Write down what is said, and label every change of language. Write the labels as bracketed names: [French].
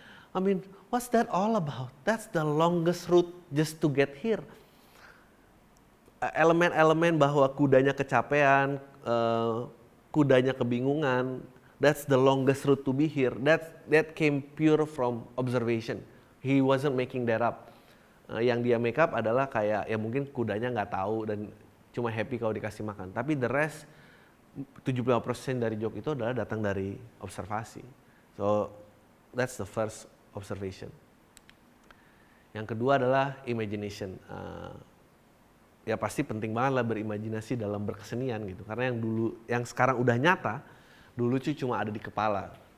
[English] I mean, what's that all about? That's the longest route just to get here. [Indonesian] Elemen-elemen bahwa kudanya kecapean, kudanya kebingungan, [English] that's the longest route to be here. That came pure from observation. He wasn't making that up. [Indonesian] Yang dia make up adalah kayak ya mungkin kudanya nggak tahu dan cuma happy kalau dikasih makan. Tapi [English] the rest [Indonesian] 75% dari joke itu adalah datang dari observasi. So [English] That's the first observation. [Indonesian] Yang kedua adalah imagination. Ya pasti penting banget lah berimajinasi dalam berkesenian gitu. Karena yang sekarang udah nyata, dulu sih cuma ada di kepala.